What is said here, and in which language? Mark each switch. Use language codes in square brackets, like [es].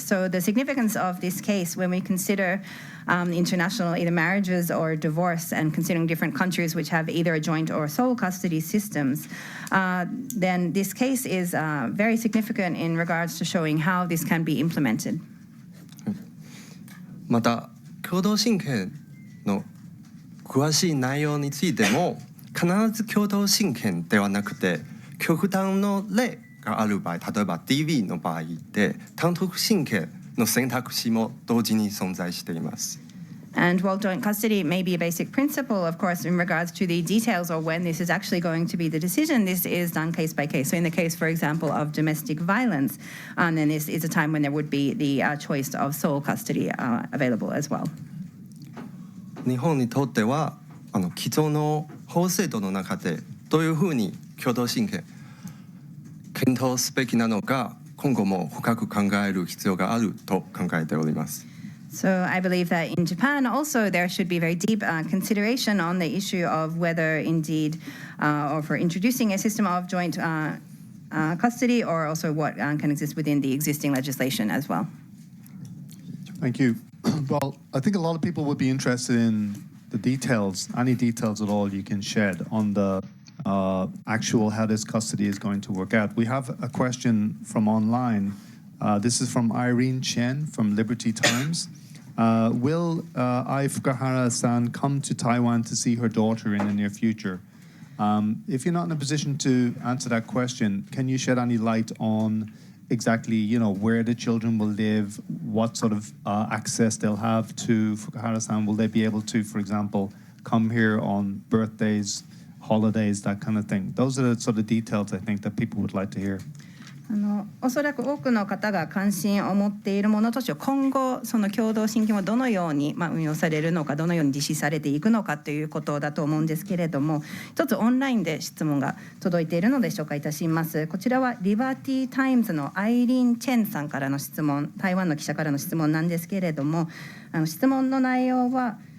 [en] So the significance of this case when we consider international either marriages or divorce and considering different countries which have either a joint or sole custody systems, then this case is very significant in regards to showing how this can be implemented. [ja] また共同親権の詳しい内容についても必ず共同親権ではなくて極端の例がある場合、例えば DV の場合で単独親権の選択肢も同時に存在しています。 [en] And while joint custody may be a basic principle, of course, in regards to the details or when this is actually going to be the decision, this is done case by case. So in the case, for example, of domestic violence, then this is a time when there would be the choice of sole custody available as well. [ja] 日本にとっては既存の法制度の中でどういうふうに共同親権検討すべきなのか今後も深く考える必要があると考えております。 [en] So I believe that in Japan also there should be very deep consideration on the issue of whether indeed or for introducing a system of joint custody or also what can exist within the existing legislation as well. Thank you. Well, I think a lot of people would be interested in the details, any details at all you can shed on the actual how this custody is going to work out. We have a question from online. This is from Irene Chen from Liberty Times. Will Fukuhara-san come to Taiwan to see her daughter in the near future? If you're not in a position to answer that question, can you shed any light on exactly, where the children will live, what sort of access they'll have to Fukuhara-san? Will they be able to, for example, come here on birthdays, holidays, that kind of thing? Those are the sort of details I think that people would like to hear. [ja] おそらく多くの方が関心を持っているものとして今後その共同親権をどのように運用されるのかどのように実施されていくのかということだと思うんですけれども一つオンラインで質問が届いているので紹介いたします。こちらはリバティタイムズのアイリン・チェンさんからの質問台湾の記者からの質問なんですけれども質問の内容は